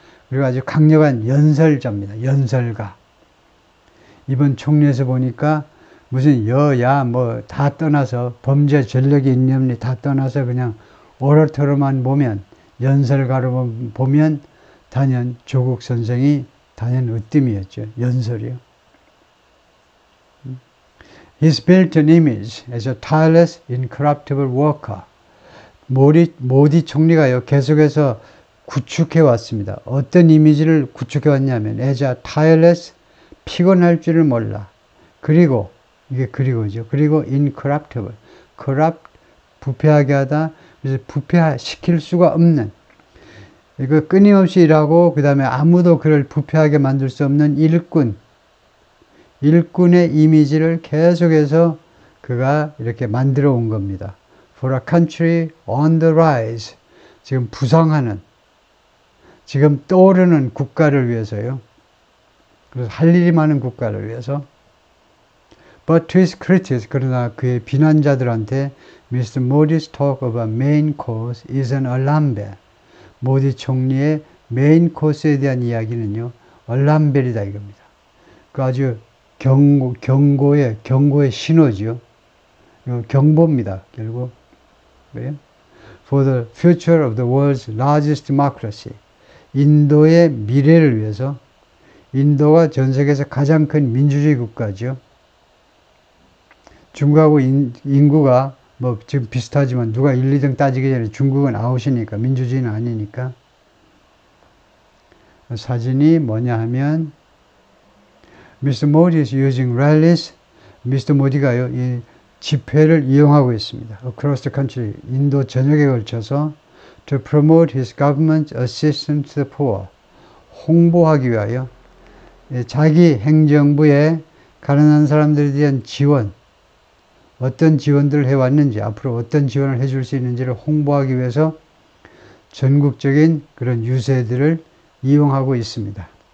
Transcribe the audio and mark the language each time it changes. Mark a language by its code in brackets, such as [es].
[ko] 그리고 아주 강력한 연설자입니다. 연설가. 이번 총리에서 보니까 무슨 여야 뭐 다 떠나서 범죄 전력이 있느니 다 떠나서 그냥 오라터로만 보면, 연설가로 보면 단연 조국 선생이 단연 으뜸이었죠. 연설이요. [en] He's built an image as a tireless, incorruptible worker. [ko] 모디 총리가요, 계속해서 구축해 왔습니다. 어떤 이미지를 구축해 왔냐면, [en] as a tireless, [ko] 피곤할 줄을 몰라. 그리고, 이게 그리고죠. 그리고 incorruptible, corrupt, 부패하게 하다, 그래서 부패시킬 수가 없는, 이거 끊임없이 일하고, 그 다음에 아무도 그를 부패하게 만들 수 없는 일꾼의 이미지를 계속해서 그가 이렇게 만들어 온 겁니다. [en] For a country on the rise. [ko] 지금 부상하는, 지금 떠오르는 국가를 위해서요. 그래서 할 일이 많은 국가를 위해서. [en] But to his critics, [ko] 그러나 그의 비난자들한테 [en] Mr. Modi's talk of a main course is an alarm bell. [ko] 모디 총리의 메인 코스에 대한 이야기는요, 얼람벨이다 이겁니다. 그 아주 경고의 신호죠. 경보입니다. 결국. 그래요? [en] For the future of the world's largest democracy. [ko] 인도의 미래를 위해서. 인도가 전 세계에서 가장 큰 민주주의 국가죠. 중국하고 인구가 뭐 지금 비슷하지만 누가 1, 2등 따지기 전에 중국은 아웃이니까, 민주주의는 아니니까. 사진이 뭐냐 하면 Mr. [en] Modi is using rallies. Mr. [ko] Modi가요, 이 집회를 이용하고 있습니다. [en] Across the country, [ko] 인도 전역에 걸쳐서 [en] to promote his government's assistance to the poor. [ko] 홍보하기 위하여 자기 행정부에 가난한 사람들에 대한 지원, 어떤 지원들을 해왔는지, 앞으로 어떤 지원을 해줄 수 있는지를 홍보하기 위해서 전국적인 그런 유세들을 이용하고 있습니다.